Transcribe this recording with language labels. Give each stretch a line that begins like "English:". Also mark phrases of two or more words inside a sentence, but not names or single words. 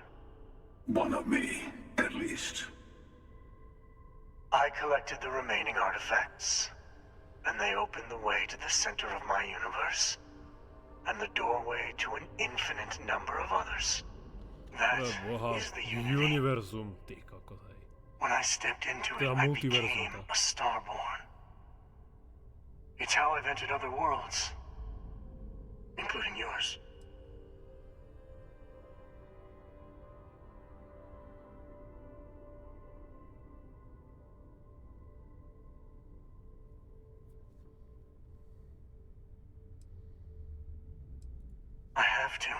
English: One of me, at least. I collected the remaining artifacts, and they opened the way to the center of my universe, and the doorway to an infinite number of others. That is the unity.
Slovak: Univerzum, ty kokos, hej.
English: When I stepped into it, I became a Starborn. It's how I've entered other worlds, including yours. I have to.